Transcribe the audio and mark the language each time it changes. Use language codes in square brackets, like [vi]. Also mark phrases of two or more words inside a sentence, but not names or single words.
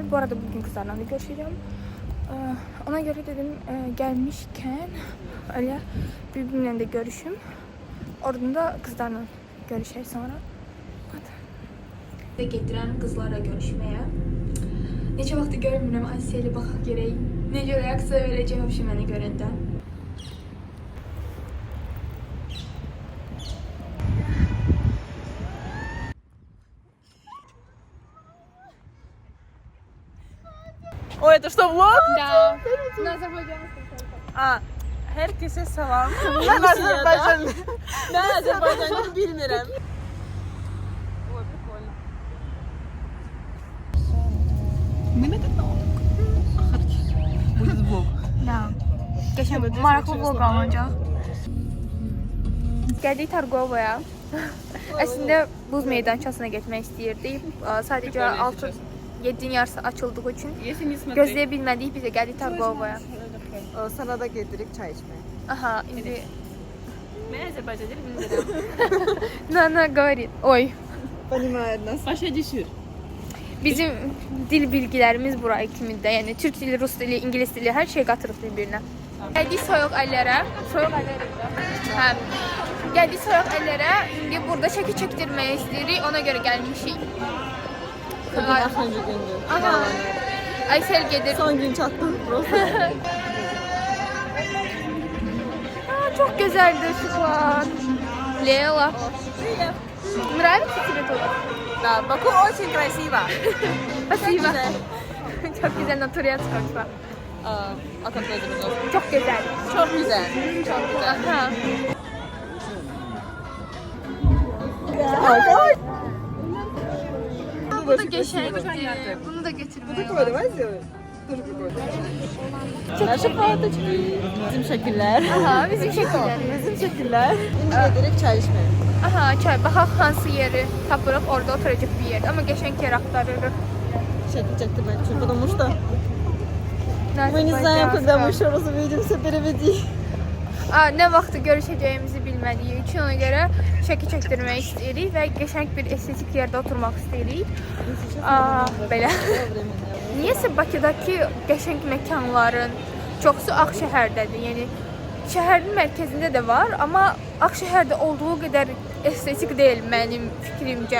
[az] Bu arada bugün qızlarla da görüşürəm. Ona görə dedim, gəlmişkən elə bir-birimlə də görüşüm. Oradan da qızlarla görüşək sonra. Hadi. Getirəm qızlarla görüşməyə. Neçə vaxtı görmürəm, Asiyə ilə baxaq görək. Necə reaksiya verəcək vəbşi məni görəndə. [ru] Ой, это что, влог? Да. На Азербайджанском. [tr] Herkese salam. Ben Azerbaycanlı. Ben Azerbaycanlı bilmirəm. Ой, прикольно. Mehmet ne oldu? Будет влог. Da. [az] Geçen maraqlı vlog alınacaq. Gəldik Targovaya. Əslində buz meydançasına getmək istəyirdik. Sadəcə 6-7-nin yarısı açıldığı üçün gözləyə bilmədik. Biz də gəldik Targovaya. [tr] Sana da getirip çay içmeye. [az] Aha, indi... [tr] Ben Azerbaycanlı bilmirəm. [ru] Nana говорит. Oy. Понимает нас. [az] Başa düşür. Bizim dil bilgilərimiz buraya kimində. Yəni Türk dili, Rus dili, İngilis dili hər şey qatırıq bir-birinə. Gəldik soyuq əllərə. Soyuq əllərə. Hə. Gəldik soyuq əllərə. İndi burada çəki çəkdirməyə istəyirik. Ona görə gəlmişik. Bugün axırıncı gündür. Aha. Aysel gedir. Son gün çatdım. [tr] Çok güzeldi ışıklar. [ru] Лейла. Нравится тебе тут? Да, Баку очень красиво. Спасибо. [tr] Çok güzel [ru] на турецком. А как это называется? [tr] Çok güzel. Çok güzel. Çok güzel. Aha. Bu da geçendi. Bunu da getirmeye. [ru] Такое, давай сделаем. Тоже прикольно. Наши фоточки. [tr] Bizim şekiller. [az] Aha, bizim şəkillərimiz. [tr] Bizim şekiller. Şimdi getirip çay içmeye. [az] Aha, çay. Baxaq hansı yeri tapırıq, orada oturacaq bir yerdə. Amma qəşəng yer axtarırıq. [tr] Şekil çektirmek için. [ru] Потому что мы не знаем, когда мы еще раз увидимся, переведи. [az] Nə vaxtı görüşəcəyimizi bilmədiyi üçün ona görə şəkil çəkdirmək istəyirik və qəşəng bir estetik yerdə oturmaq istəyirik. Belə. Niyəsə Bakıdakı qəşəng məkanların çoxsu Ağşəhərdədir. Yəni şəhərin mərkəzində də var, amma Ağşəhərdə olduğu qədər estetik deyil mənim fikrimcə.